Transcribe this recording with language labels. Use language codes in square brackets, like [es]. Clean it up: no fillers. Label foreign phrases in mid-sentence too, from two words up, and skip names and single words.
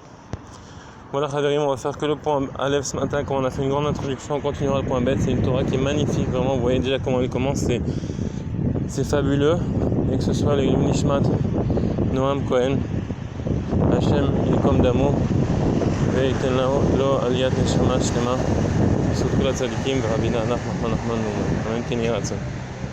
[fr] Voilà, Khaverim, on va faire que le point Aleph ce matin. Comme on a fait une grande introduction, on continuera le point Bet. C'est une Torah qui est magnifique, vraiment. Vous voyez déjà comment elle commence, c'est fabuleux. Et que ce soit les Nishmat, Noam Cohen, Hachem, il est comme d'amour. [he] וייתן לו עליית נשמה שלמה בזכות כל הצדיקים ורבי נחמן נחמן אמן כן יהיה רצון.